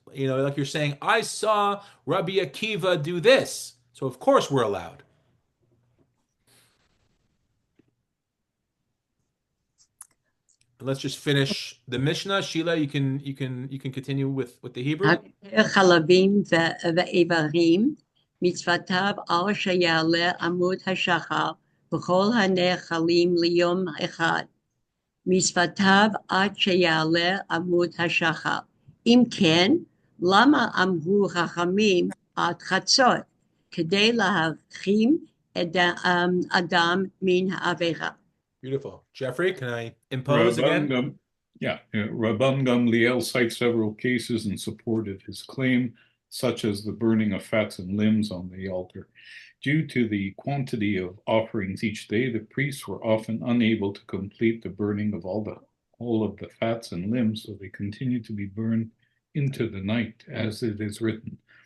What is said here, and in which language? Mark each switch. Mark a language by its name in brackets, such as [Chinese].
[English] Like you're saying, I saw Rabbi Akiva do this, so of course we're allowed. Let's just finish the Mishnah. Sheila, you can continue with the Hebrew. [Hebrew] חלבים ואיברים, מצוותיו על שיעלה עמוד השחר וכל הנאכלים ליום אחד. מצוותיו עד שיעלה עמוד השחר. אם כן, למה אמרו חכמים עד חצות? כדי להרחיק אדם מן העבירה. [English] Beautiful. Jeffrey, can I impose again? Rabban Gamliel cites several cases in support of his claim, such as the burning of fats and limbs on the altar. Due to the quantity of offerings each day, the priests were often unable to complete the burning of all of the fats and limbs, so they continued to be burned into the night, as it is written.